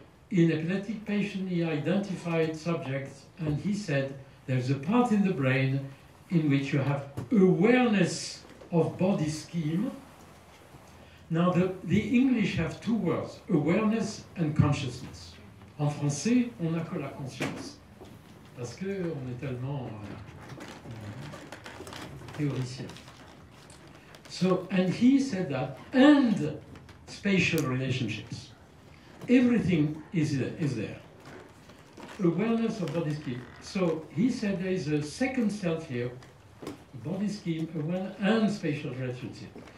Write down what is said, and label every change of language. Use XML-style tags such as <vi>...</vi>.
<en>In epileptic patient, he identified subjects, and he said there's a part in the brain in which you have awareness of body scheme. Now, the English have two words, awareness and consciousness.</en> <fr>En français, on n'a que la conscience, parce que on est tellement théoricien.</fr> <en>So, and he said that, and spatial relationships. Everything is there. Awareness of body scheme. So he said there is a second self here, body scheme, awareness, and spatial relationship.</en>